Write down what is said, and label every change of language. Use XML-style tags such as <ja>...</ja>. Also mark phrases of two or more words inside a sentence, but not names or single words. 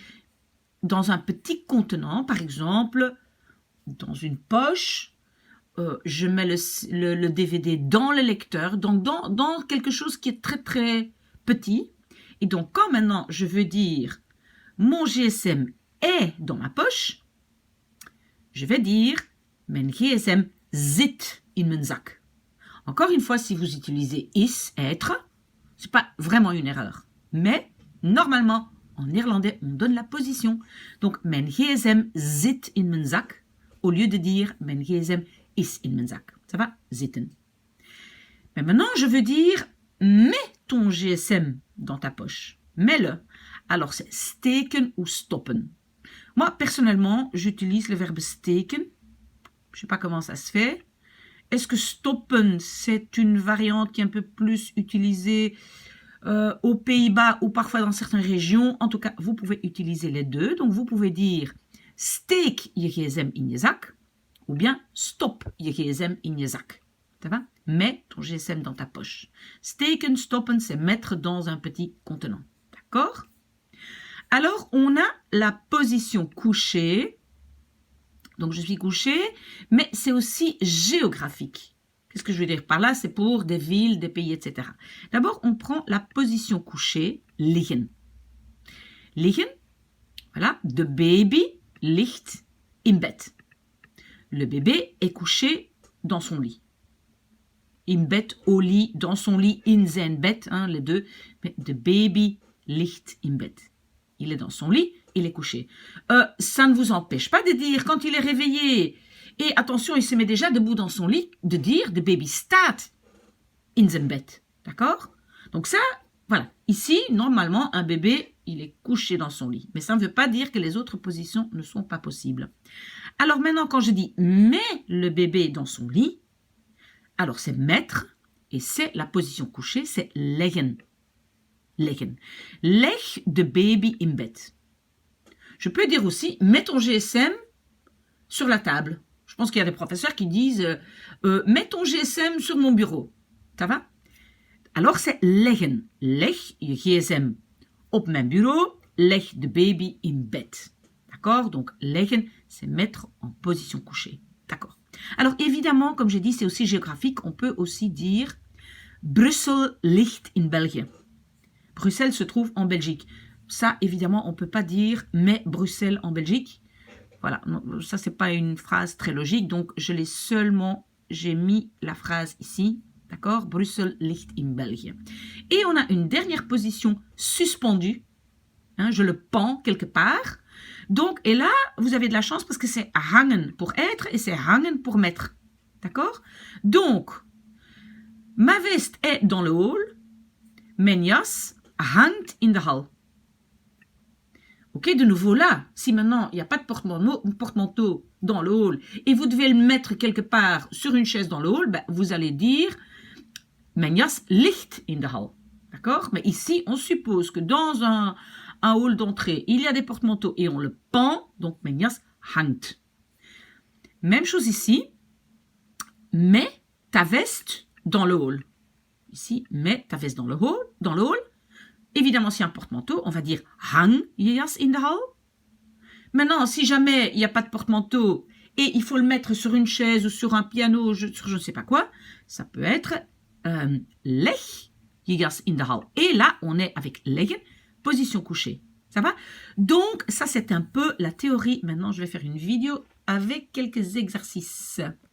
<fr>Dans un petit contenant, par exemple, dans une poche, je mets le DVD dans le lecteur, donc dans quelque chose qui est très très petit. Et donc quand maintenant je veux dire mon GSM est dans ma poche, je vais dire</fr> <nl>mijn GSM zit in mijn zak.</nl> <fr>Encore une fois, si vous utilisez is, être, c'est pas vraiment une erreur. Mais normalement, en néerlandais, on donne la position. Donc,</fr> <nl>mijn GSM zit in mijn zak,</nl> <fr>au lieu de dire</fr> <nl>mijn GSM is in mijn zak.</nl> <fr>Ça va? Zitten. Mais maintenant, je veux dire mets ton GSM dans ta poche. Mets-le. Alors, c'est steken ou stoppen. Moi, personnellement, j'utilise le verbe steken. Je ne sais pas comment ça se fait. Est-ce que stoppen, c'est une variante qui est un peu plus utilisée aux Pays-Bas ou parfois dans certaines régions? En tout cas, vous pouvez utiliser les deux. Donc, vous pouvez dire</fr> <nl>steek je gsm in je zak</nl> <fr>ou bien</fr> <nl>stop je gsm in je zak.</nl> <fr>Ça va? Mets ton GSM dans ta poche.</fr> <nl>Steken, stoppen,</nl> <fr>c'est mettre dans un petit contenant. D'accord? Alors, on a la position couchée. Donc, je suis couchée, mais c'est aussi géographique. Qu'est-ce que je veux dire par là? C'est pour des villes, des pays, etc. D'abord, on prend la position couchée, liggen.</fr> <nl>Liggen, voilà, de baby ligt in bed.</nl> <fr>Le bébé est couché dans son lit.</fr> <nl>In bed,</nl> <fr>au lit, dans son lit,</fr> <nl>in zijn bed,</nl> <fr>hein, les deux. Mais</fr> <nl>de baby ligt in bed.</nl> <fr>Il est dans son lit, il est couché. Ça ne vous empêche pas de dire, quand il est réveillé, et attention, il se met déjà debout dans son lit, de dire,</fr> <nl>de baby staat in zijn bed.</nl> <fr>D'accord? Donc ça, voilà. Ici, normalement, un bébé, il est couché dans son lit. Mais ça ne veut pas dire que les autres positions ne sont pas possibles. Alors maintenant, quand je dis, mets le bébé dans son lit, alors c'est mettre, et c'est la position couchée, c'est leggen.</fr> <nl>Leggen. Leg de baby in bed.</nl> <fr>Je peux dire aussi, mets ton GSM sur la table. Je pense qu'il y a des professeurs qui disent, mets ton GSM sur mon bureau. Ça va? Alors c'est leggen.</fr> <nl>Leg je GSM op mijn bureau, leg de baby in bed.</nl> <fr>D'accord? Donc leggen, c'est mettre en position couchée. D'accord. Alors évidemment, comme j'ai dit, c'est aussi géographique. On peut aussi dire,</fr> <nl>Brussel ligt in België.</nl> <fr>Bruxelles se trouve en Belgique. Ça, évidemment, on ne peut pas dire « mais Bruxelles en Belgique ». Voilà, non, ça, ce n'est pas une phrase très logique. Donc, j'ai mis la phrase ici.</fr> <nl>D'accord? Bruxelles ligt in België.</nl> <fr>Et on a une dernière position suspendue. Hein, je le pends quelque part. Donc, et là, vous avez de la chance parce que c'est hangen pour être et c'est hangen pour mettre. D'accord? Donc, ma veste est dans le hall.</fr> <nl>Mijn jas hangt in de hal.</nl> <fr>Ok, de nouveau là, si maintenant il n'y a pas de porte-manteau dans le hall et vous devez le mettre quelque part sur une chaise dans le hall, ben, vous allez dire</fr> <nl>mijn jas ligt in de hal.</nl> <fr>D'accord? Mais ici, on suppose que dans un hall d'entrée, il y a des porte-manteaux et on le pend, donc</fr> <nl>mijn jas hangt.</nl> <fr>Même chose ici, mets ta veste dans le hall. Ici, mets ta veste dans le hall. Évidemment, s'il y a un porte-manteau, on va dire</fr> <nl>hang je jas in de hal.</nl> <fr>Maintenant, si jamais il n'y a pas de porte-manteau et il faut le mettre sur une chaise ou sur un piano, sur je ne sais pas quoi, ça peut être</fr> <nl>leg je jas in de hal.</nl> <fr>Et là, on est avec leggen, position couchée. Ça va? Donc, ça, c'est un peu la théorie. Maintenant, je vais faire une vidéo avec quelques exercices.</fr>